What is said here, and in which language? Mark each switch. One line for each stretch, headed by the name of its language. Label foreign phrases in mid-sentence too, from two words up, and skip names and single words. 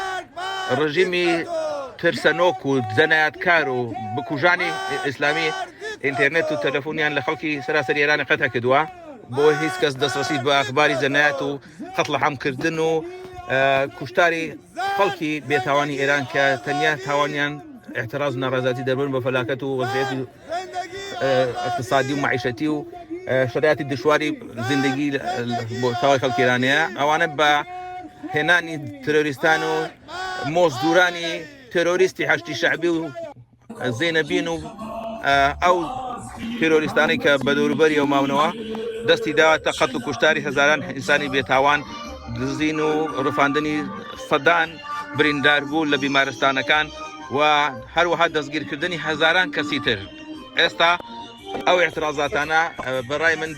Central Kurdish: ڕژیمی ترسەنۆک و جەنایەتکار و بکوژانی ئیسلامی ئینتەرنێت و تەلەفۆنیان لە خەڵکی سەراسەری ئێرانی قەتە کردووە بۆ هیچ کەس دەستڕەسی بە ئەخباری جەنایەت و قەتڵ حەمکردن و کوشتاری خەڵکی بێتاوانی ئێران کە تەنیا تاوانیان اعتراض و ناڕازاتی دەبن بە فەلاکەت و وەزعیەتی اقتصادی و معیشەتی و
Persian: شرایطی دشواری زندگی
Central Kurdish: بۆ تاوای خەڵکی ئێرانەیە ئەوانە بە هێنانی ترۆریستان و مۆزدورانی ترۆریستی هەشتی شەعبی و زێنەبین و ئەو ترۆریستانی کە بە دەوروبەری ئەو ماونەوە دەستی داواتە قەتڵ و کوشتاری هەزاران ئینسانی بێتاوان دزین و ڕفاندنی سەدان برینداربوو لە بیمارستانەکان و هەروەها دەستگیرکردنی هەزاران کەسی تر ئێستا ئەو اعتراضاتانە بەڕای من